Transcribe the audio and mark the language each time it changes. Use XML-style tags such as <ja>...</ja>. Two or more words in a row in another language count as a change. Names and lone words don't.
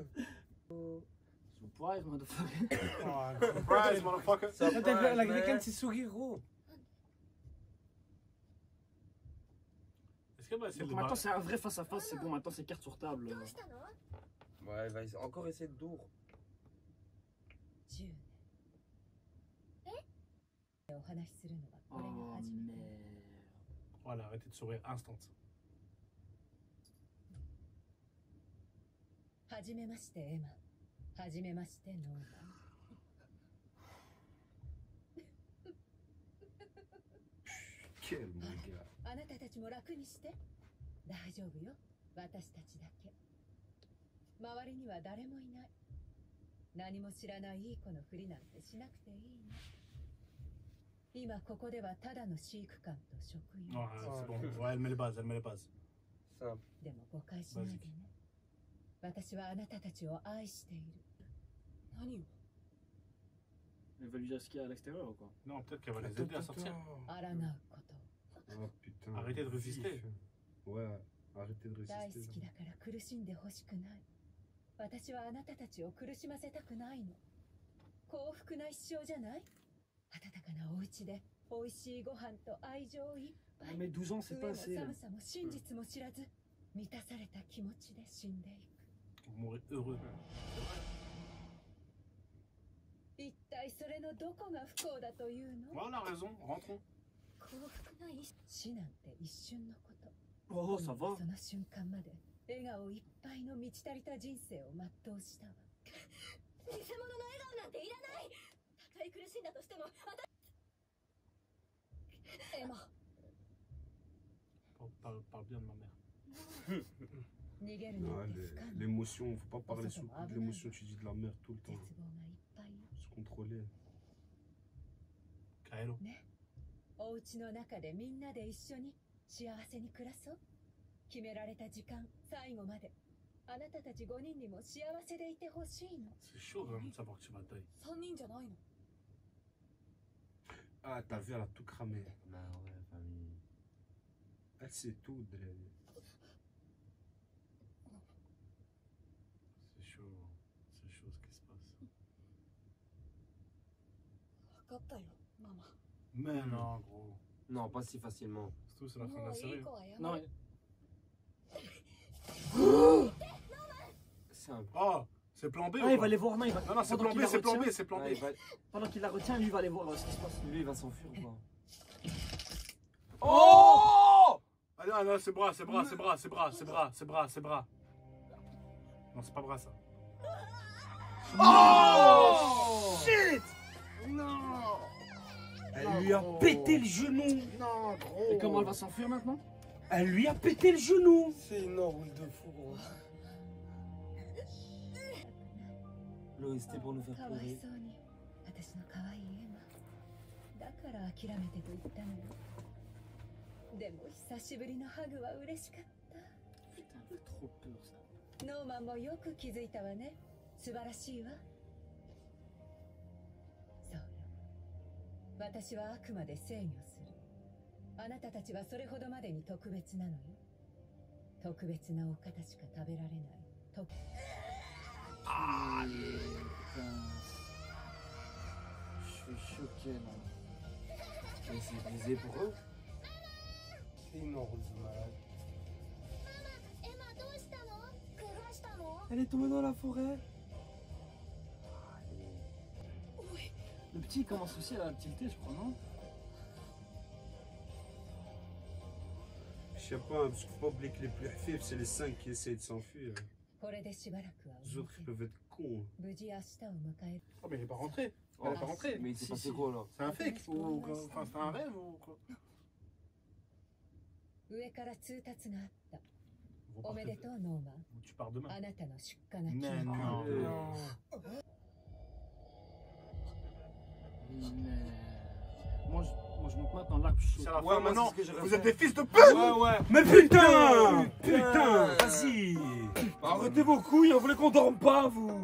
<en>Surprise, motherfucker.</en> <fr>Oh,</fr> <en>Surprise, motherfucker.</en> <fr>la grecane, c'est sourire, gros. Est-ce qu'elle va essayer Donc de maintenant barrer? c'est un vrai face à face, c'est bon, maintenant c'est carte sur table. Ouais, il va encore essayer de d'our.</fr> <ja>10 年お話しするのはこれ</ja> <fr>Oh</fr> <ja>が初めて</ja> <fr>merde. Voilà, arrêtez de sourire instant.</fr> <ja>はじめましてエマはじめましてノーマン</ja> <fr>Quel mon gars.</fr> <ja>あなたたちも楽にして大丈夫よ私たちだけ周りには誰もいない何も知らないいい子のふりなんてしなくていいの今ここではただの飼育官と職員</ja> <fr>Ouais, c'est bon. Ouais, elle met les bases, elle met les bases. Simple.</fr> <ja>でも誤解しないでね私はあなたたちを愛している何を</ja> <fr>Elle va lui dire ce qu'il y a à l'extérieur ou quoi? Non, peut-être qu'elle va les aider à sortir.</fr> <ja>抗うことを</ja> <fr>Oh putain. Arrêtez de résister. Ouais, arrêtez de</fr> <ja>大好</ja> <fr>résister.</fr> <ja>きだから苦しんでほしくない私はあなたたちを苦しませたくないの幸福な一生じゃない温かなお家で美味しいご飯と愛情いっぱ</ja> <fr>Ah,</fr> <ja>い</ja> <fr>mais 12 ans c'est</fr> <ja>上</ja> <fr>pas</fr> <ja>も</ja> <fr>assez.</fr> <ja>寒さも真実も知らず満たされた気持ちで死んでいく</ja> <fr>Vous mourrez heureux.</fr> <ja>一体それのどこが不幸だというの</ja> <fr>Voilà, raison, rentrons.</fr> <ja>幸福な一死なんて一瞬のこと</ja> <fr>Oh, ça va.</fr> <ja>その瞬間まで笑顔いっぱいの満ち足りた人生を全うしたわ偽物の笑顔なんていらないたとえ苦しんだとしてもエマ</ja> <fr>Parle bien de ma mère.</fr> <ja>逃げるなんて不可能</ja> <fr>L'émotion, faut pas parler sous le coup de l'émotion, tu dis de la merde tout le</fr> <ja>絶</ja> <fr>temps.</fr> <ja>望がいっぱいよ</ja> <fr>Se contrôler. Kaelo.</fr> <ja>ねお家の中でみんなで一緒に幸せに暮らそう決められた時間最後まであなたたち5人にも幸せでいてほしいの</ja> <fr>C'est chaud vraiment de savoir que tu vas die.</fr> <ja>3人じゃないの</ja> <fr>Ah, t'as vu, elle a tout cramé. Bah ouais, famille. Elle sait tout de la vie. C'est chaud. C'est chaud ce qui se passe.</fr> <ja>分かったよママ</ja> <fr>Mais non, gros. Non, pas si facilement. Surtout, c'est la fin de</fr> <ja>も</ja> <fr>la</fr> <ja>ういい</ja> <fr>série.</fr> <ja>子はや</ja> <fr>Non,</fr> <ja>め</ja> <fr>mais... C'est un... Oh, c'est plan B ou Ah, il pas va les voir, non, il va... Non, non, c'est pendant plan qu'il B, la c'est plan B, retient- c'est plan Ah, B. il va... Pendant qu'il la retient, lui, il va aller voir ce qui se passe. Lui, il va s'enfuir ou pas? Oh! Ah non, non, c'est bras, c'est bras, c'est bras, c'est bras, c'est bras, c'est bras, c'est bras. Non, c'est pas bras ça. Oh! Shit! Non! Elle lui a pété le genou. Non, gros! Et comment elle va s'enfuir maintenant? Elle lui a pété le genou. C'est une enroule de fou, gros. Loïs, c'était pour nous faire</fr> <ja>かわい</ja> <fr>pleurer.</fr> <ja>そうに私の可愛いエマだから諦めてと言ったのよでも久しぶりのハグは嬉しかった</ja> <fr>Putain, elle fait trop peur, ça.</fr> <ja>ノーマンもよく気づいたわね素晴らしいわそうよ私はあくまで制御するあなたたちはそれほどまでに特別なのよ特別なお方しか食べられない特</ja> <fr>Ah, putain. Je suis choqué, là. Mais c'est brisé pour eux. C'est une enroule de malade. Elle est tombée dans la forêt. Le petit commence aussi à tilter, je crois, non? Je sais pas, parce qu'il faut pas oublier que les plus faibles, c'est les 5 qui essayent de s'enfuir.</fr> <ja>これでしばらくは</ja> <fr>Les autres, ils peuvent être cons.</fr> <ja>無事明日を迎える</ja> <fr>Oh, mais il est pas rentré. Oh, Elle est pas rentrée. mais il s'est Si, passé si. quoi là? C'est un fake ou quoi? Enfin, c'est un rêve ou quoi?</fr> <ja>上から通達があった</ja> <fr>Vous</fr> <ja>おめで</ja> <fr>partez-</fr> <ja>とうノーマン</ja> <fr>Tu pars demain.</fr> <ja>あなたの出荷が決</ja> <fr>Mais</fr> <ja>ま</ja> <fr>non. Moi, je monte maintenant l'arc. C'est la Ouais, fin moi, maintenant. c'est ce que j'aurais Vous fait. êtes des fils de pute! Ouais. Mais putain! Putain! Vas-y! Arrêtez vos couilles, on voulait qu'on dorme pas, vous!</fr>